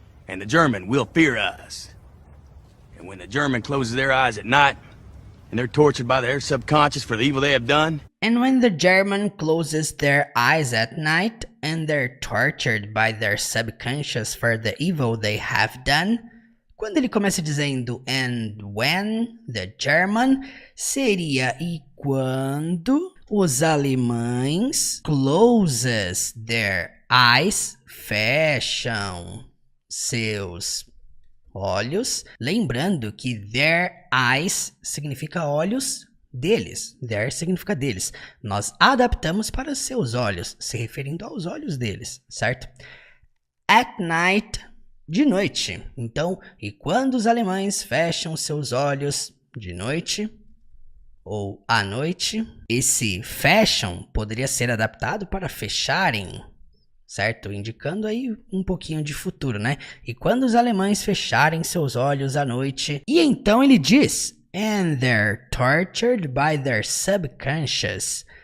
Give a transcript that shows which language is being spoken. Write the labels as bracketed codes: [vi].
[en] And the German will fear us. And when the German closes their eyes at night, and they're tortured by their subconscious for the evil they have done. And when the German closes their eyes at night, and they're tortured by their subconscious for the evil they have done, [pt] Quando ele começa dizendo [en] and when the German, [pt] seria e quando os alemães [en] closes their eyes, [pt] fecham seus olhos. Lembrando que [en] their eyes [pt] significa olhos deles. [en] Their [pt] significa deles. Nós adaptamos para seus olhos, se referindo aos olhos deles, certo? [en] At night, [pt] de noite. Então, e quando os alemães fecham seus olhos de noite ou à noite, esse fecham poderia ser adaptado para fecharem, certo? Indicando aí um pouquinho de futuro, né? E quando os alemães fecharem seus olhos à noite. E então ele diz, [en] and they're tortured by their subconscious.